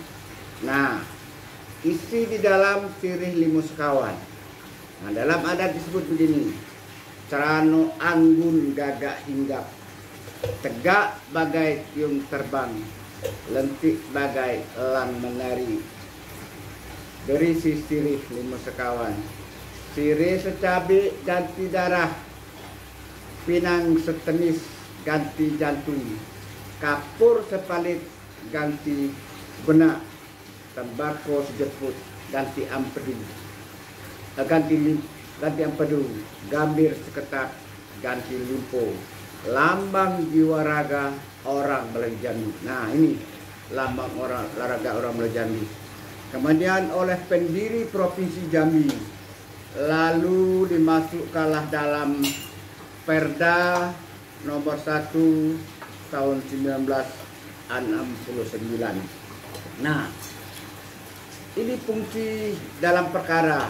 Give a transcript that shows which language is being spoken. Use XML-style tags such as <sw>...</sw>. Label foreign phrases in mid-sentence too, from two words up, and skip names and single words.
<id>Nah, isi di dalam sirih 5 sekawan. Nah, dalam adat disebut begini, cerano anggun gagak hinggap, tegak bagai tiung terbang, lentik bagai elang menari, berisi sirih 5 sekawan. Sirih secabi ganti darah, pinang setenis ganti jantung, kapur sepalit ganti benak, tembakau sejeput ganti ampedu, ganti ampedu, gambir seketak ganti limpo, lambang jiwa raga orang Melayu Jambi. Nah ini lambang raga orang Melayu Jambi. Kemudian oleh pendiri Provinsi Jambi, lalu dimasukkanlah dalam Perda nomor 1 tahun 1969. Nah, ini fungsi dalam perkara.</id>